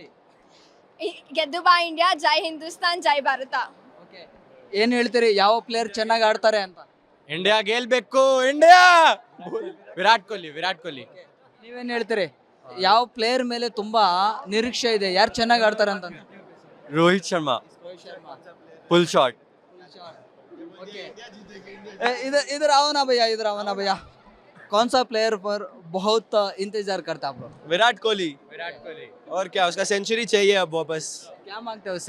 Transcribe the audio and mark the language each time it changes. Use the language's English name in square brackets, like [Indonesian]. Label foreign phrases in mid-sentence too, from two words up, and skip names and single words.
[Kannada] ಗೆದ್ದು ಬಾ ಇಂಡಿಯಾ, ಜೈ ಹಿಂದೂಸ್ತಾನ್, ಜೈ ಭಾರತ. ಏನು ಹೇಳ್ತೀರಿ? ಯಾವ ಪ್ಲೇಯರ್ ಚೆನ್ನಾಗಿ ಆಡ್ತಾರೆ ಅಂತ? ಇಂಡಿಯಾ ಗೆಲ್ಬೇಕು, ಇಂಡಿಯಾ. ವಿರಾಟ್ ಕೊಹ್ಲಿ. ನೀವೇನು ಹೇಳ್ತೀರಿ? ಯಾವ ಪ್ಲೇಯರ್ ಮೇಲೆ ತುಂಬಾ ನಿರೀಕ್ಷೆ ಇದೆ, ಯಾರು ಚೆನ್ನಾಗಿ ಆಡ್ತಾರೆ ಅಂತ? [Hindi] रोहित शर्मा [English] full shot. [Hindi] इधर आओ ना भैया. कौन सा प्लेयर पर बहुत इंतजार करता है आप लोग? विराट कोहली. और क्या, उसका सेंचुरी चाहिए अब वापस. क्या मांगते हो उससे?